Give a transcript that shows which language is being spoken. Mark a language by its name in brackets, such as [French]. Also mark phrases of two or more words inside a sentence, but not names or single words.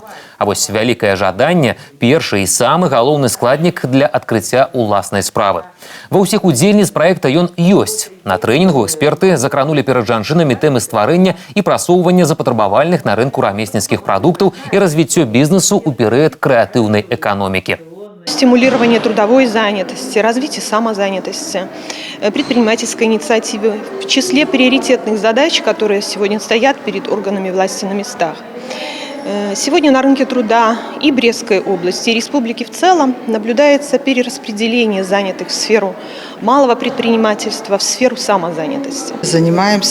[Belarusian] А вось вялікае жаданне – першы і самы галоўны складнік для адкрыцця ўласнай справы. Ва ўсіх удзельніц праекта ён ёсць. На трэнінгу эксперты закранулі перад жанчынамі тэмы стварэння і прасоўвання запатрабавальных на рынку рамесніцкіх прадуктаў і развіццё бізнесу ў перыяд крэатыўнай эканомікі. [Russian] Стимулирование трудовой занятости, развитие самозанятости, предпринимательской инициативы в числе приоритетных задач, которые сегодня стоят перед органами власти на местах. Сегодня на рынке труда и Брестской области, и республики в целом наблюдается перераспределение занятых в сферу малого предпринимательства, в сферу самозанятости.